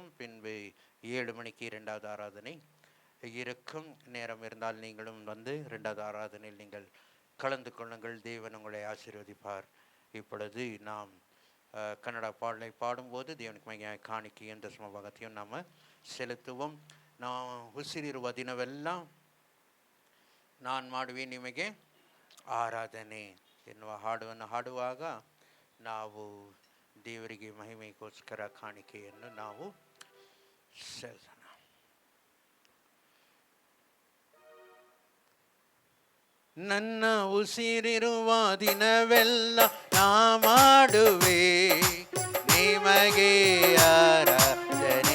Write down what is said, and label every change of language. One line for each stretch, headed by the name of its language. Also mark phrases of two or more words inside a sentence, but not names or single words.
Tamil: பின்பு 7 மணிக்கு 2வது ஆராதனை இருக்கும். நேரம் இருந்தால் நீங்களும் 2வது ஆராதனையில் நீங்கள் கலந்து கொள்ளுங்கள். தேவன் உங்களை ஆசீர்வதிப்பார். இப்பொழுது நாம் கன்னட பாடலை பாடும்போது தேவனுக்கு மைய ಕಾಣಿಕೆ என்ற ಸಮಭಾಗத்தையும் நாம் செலுத்துவோம்.
Kannada: ನಾವು ಉಸಿರಿರುವ ದಿನವೆಲ್ಲ ನಾನು ಮಾಡುವೆ ನಿಮಗೆ ಆರಾಧನೆ ಎನ್ನುವ ಹಾಡನ್ನು ಹಾಡುವಾಗ ನಾವು ದೇವರಿಗೆ ಮಹಿಮೆಗೋಸ್ಕರ ಕಾಣಿಕೆಯನ್ನು ನಾವು ಸಲ್ಲಿಸೋಣ. ನನ್ನ ಉಸಿರಿರುವ ದಿನವೆಲ್ಲ ನಾ ಮಾಡುವೆ ನಿಮಗೆ ಆರಾಧನೆ.